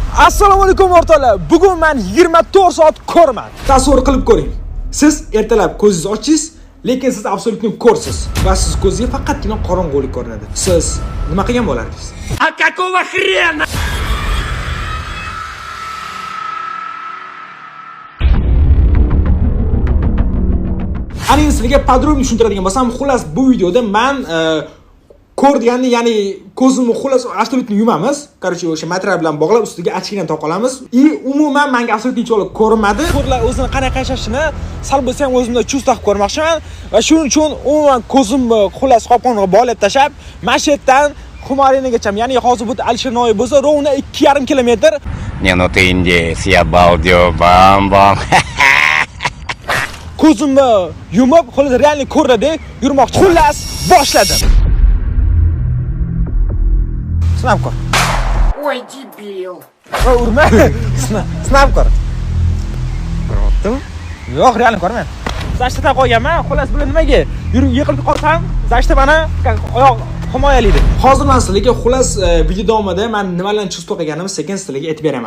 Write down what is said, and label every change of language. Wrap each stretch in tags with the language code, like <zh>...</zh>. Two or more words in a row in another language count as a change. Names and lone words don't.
<uz>Assalomu alaykum o'rtoqlar. Bugun men 24 soat ko'rman. Tasavvur qilib ko'ring. Siz ertalab ko'zingizni ochingiz, lekin siz absolutni ko'rsiz va siz ko'zingizga faqatgina qorong'ulik ko'rinadi. Siz nima qilgan bo'lardingiz?</uz> <ru>А какого хрена?</ru> <uz>Aning sizlarga podrobniy tushuntiradigan bo'lsam, xullas bu videoda men ko'rganni, ya'ni ko'zimni xullas absolutni yumamiz. Короче, o'sha material bilan bog'lab ustiga ochkina taqolamiz. И umuman menga absolutni hech ko'rinmadi. Ko'rlar o'zini qanaqa yashashini sal bo'lsa ham o'zimda chust taqib ko'rmoqchiman va shuning uchun umuman ko'zimni xullas qopqonga bog'lab tashab, Mashhaddan Xumarinigacha, ya'ni hozir bu Alisher Navoiy bo'lsa, rovna 2,5 kilometr.</uz> <ru>Не, ну ты индейец, я балдею, бам-бам.</ru> <uz>Ko'zimni yumib, xullas realni ko'radi, yurmoqchi. Xullas boshladim. Sinab ko'r.</uz> <ru>Ой, дебил.</ru> <uz>Urma. Sinab ko'r. Ko'rdingmi? Yo'q, realni ko'rman. Zashtada qo'yganman. Xullas bular nimaga? Yurib yiqilib qolsam, zashda meni oyoq himoyalaydi. Hozir men sizlarga xullas video davomida men nimalarni chizib qo'yganimni sekin sizlarga aytib beraman.</uz>